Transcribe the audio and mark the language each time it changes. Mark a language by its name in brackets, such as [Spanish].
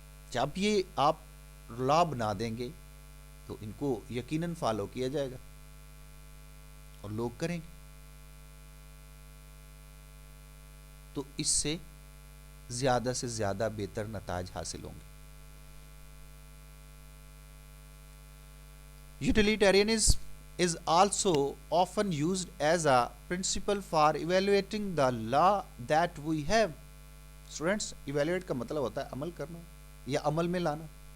[Urdu] جب یہ آپ لا بنا دیں گے تو ان کو یقیناً فالو کیا جائے گا اور لوگ کریں گے، تو اس سے زیادہ بہتر نتائج حاصل ہوں گے. [English] Utilitarianism is also often used as a principle for evaluating the law that we have. [Urdu] Students, evaluate کا مطلب ہوتا ہے عمل کرنا یا عمل میں لانا.